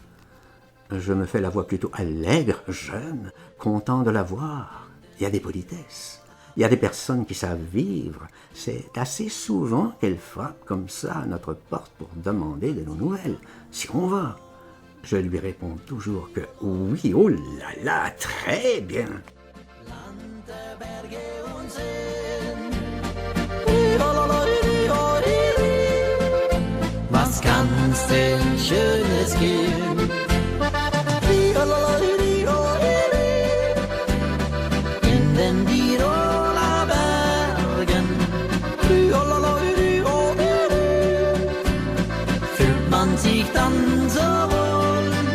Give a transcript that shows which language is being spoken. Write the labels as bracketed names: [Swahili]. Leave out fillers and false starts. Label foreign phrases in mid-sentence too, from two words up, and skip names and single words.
[French] Je me fais la voix plutôt allègre, jeune, content de la voir. Il y a des politesses. Il y a des personnes qui savent vivre. C'est assez souvent qu'elles frappent comme ça à notre porte pour demander de nos nouvelles, si on va. Je lui réponds toujours que oui, oh là là, très bien. [German] Was kann's denn Schönes geben? In den Tiroler Bergen fühlt man sich dann so wohl.